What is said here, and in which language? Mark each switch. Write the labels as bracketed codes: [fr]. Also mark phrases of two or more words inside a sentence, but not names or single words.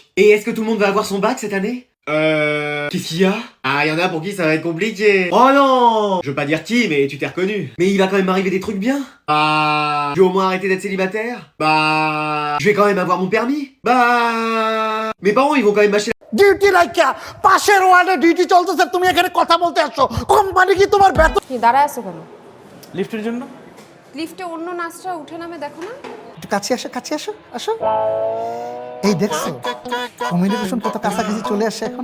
[fr] Et est-ce que tout le monde va avoir son bac cette année? Qu'est-ce qu'il y a? Ah, y en a pour qui ça va être compliqué. Oh non! Je veux pas dire qui, mais tu t'es reconnu. Mais il va quand même arriver des trucs bien. Bah... Je vais au moins arrêter d'être célibataire. Bah... Je vais quand même avoir mon permis. Bah... Mes parents, ils vont quand même m'acheter [bn] ডিউটি রাখা পাশের ওয়ার্ডে ডিউটি চলতেছে তুমি এখানে কথা বলতে আসছো কোম্পানি কি তোমার বেতন কি দাঁড়ায় আছো কেন? লিফটের জন্য লিফটে অন্য নার্সরা উঠে নামে দেখো না? একটু কাছে আসো আসো এই দেখছো কমিউনিকেশন কত কাছাকাছি চলে আসে এখন